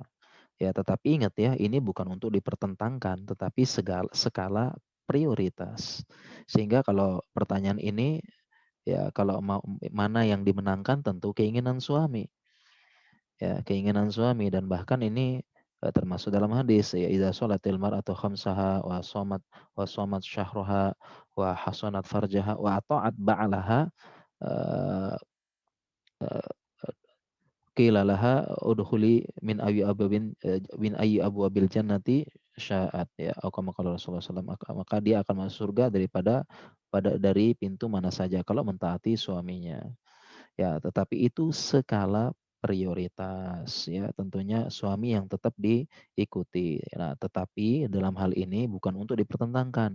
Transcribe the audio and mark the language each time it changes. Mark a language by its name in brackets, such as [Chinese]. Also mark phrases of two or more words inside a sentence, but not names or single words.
[Indonesian] Ya, tetapi ingat ya, ini bukan untuk dipertentangkan, tetapi skala prioritas. Sehingga kalau pertanyaan ini, ya kalau mau mana yang dimenangkan tentu keinginan suami. Ya, keinginan suami dan bahkan ini termasuk dalam hadis ya [Arabic] إذا صلت المرأة خمسها وصامت شهرها وحصنت فرجها وأطاعت بعلها قيل لها ادخلي من أي أبواب الجنة شئت [Indonesian] ya atau [Arabic] كما قال رسول الله ﷺ [Indonesian] maka dia akan masuk surga dari pintu mana saja kalau mentaati suaminya. Ya, tetapi itu skala prioritas ya, tentunya suami yang tetap diikuti. Nah, tetapi dalam hal ini bukan untuk dipertentangkan.